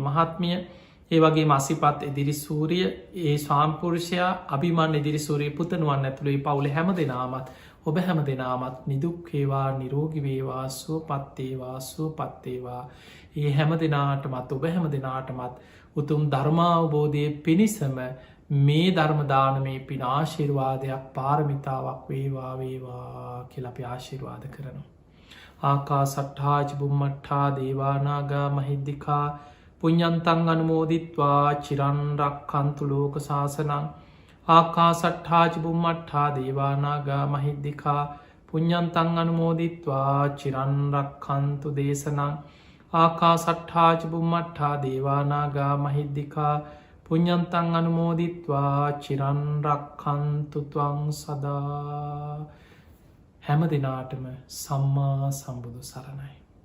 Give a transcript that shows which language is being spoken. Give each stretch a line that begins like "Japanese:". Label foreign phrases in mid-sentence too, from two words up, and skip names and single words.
Sinhala: මහත්මිය ඒවගේ මසිපත් ඉදිරිසූරිය ඒ ස්වාම්පුරුෂයා අභිමන් ඉදිරිසූරිය පුතනුවන් ඇතුළේ පවුල හැම දෙනාමත් ඔබ හැම දෙනාමත් නිදුක්කේවා නිරෝගිවේවා සුවපත්තේවා සුවපත්තේවා ඒ හැම දෙනාටමත් ඔබ හැම දෙනාටමත් උතුම් ධර්මාවබෝධය පිණිසම මේ ධර්මදානමේ පින ආශිර්වාදයක් පාරමිතාවක් වේවා වේවා කියලපි ආශිර්වාද කරනවා.
Pali: ආකා සට්හාජ බුම්මට්ටා දේවානාගා මහිද්දිකා පුඤ්ඤන්තං අනුමෝදිත්වා චිරන් රක්ඛන්තු ලෝක සාසනං ආකාසට්ඨා ච බුම්මට්ඨා දේවා නාග මහිද්దికා පුඤ්ඤන්තං අනුමෝදිත්වා චිරන් රක්ඛන්තු දේශනං ආකාසට්ඨා ච බුම්මට්ඨා දේවා නාග මහිද්దికා පුඤ්ඤන්තං අනුමෝදිත්වා චිරන් රක්ඛන්තු ත්වං සදා.
Sinhala: හැම දිනාටම සම්මා සම්බුදු සරණයි.